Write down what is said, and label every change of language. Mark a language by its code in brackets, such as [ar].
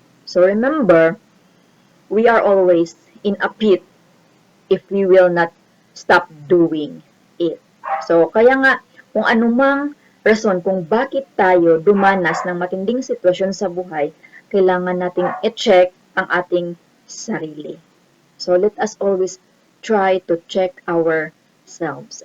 [en] So, remember, we are always in a pit if we will not stop doing it. [tl] So, kaya nga, kung anumang rason kung bakit tayo dumanas ng matinding sitwasyon sa buhay, kailangan nating i-check ang ating sarili. [en] So, let us always try to check ourselves.